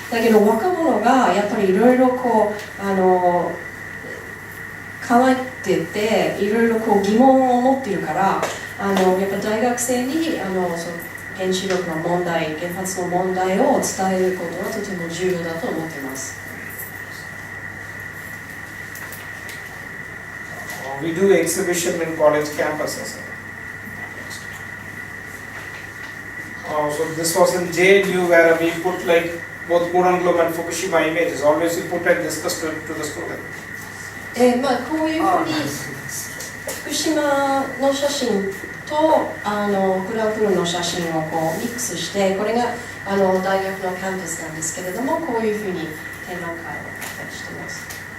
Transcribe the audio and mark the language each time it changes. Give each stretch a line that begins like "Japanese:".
Japanese: だけど若者がやっぱりいろいろ考えてて、いろいろ疑問を持っているから、やっぱ大学生に原子力の問題、原発の問題を伝えることはとても重要だと思っています。
English: We do exhibition in college campuses. So this was in JNU where we put like both Kodungallur and Fukushima images. Always we put and discuss to the student.
Japanese: こういうふうに福島の写真とクラフルの写真をこうミックスして、これが大学のキャンパスなんですけれども、こういうふうに展覧会をやったりしています。